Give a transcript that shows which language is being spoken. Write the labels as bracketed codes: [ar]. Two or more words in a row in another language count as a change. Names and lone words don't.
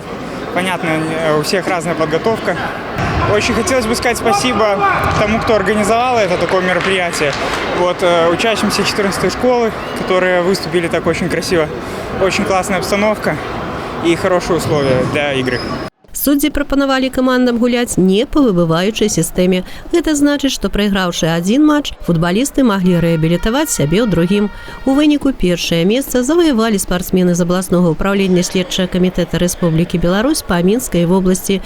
[ru] Понятно, у всех разная подготовка. Очень хотелось бы сказать спасибо тому, кто организовал это такое мероприятие. Вот, учащимся 14-й школы, которые выступили так очень красиво. Очень классная обстановка и хорошие условия для игры. [be] Суддзі прапанавалі камандам гуляць не па выбываючай сістэме. Гэта значыць, што прайграўшы адзін матч, футбалісты маглі рэабілітаваць сябе ў другім. У выніку першае месца заваявалі спартсмены з абласнога ўпраўлення следчага камітэта Рэспублікі Беларусь па Мінскай вобласці.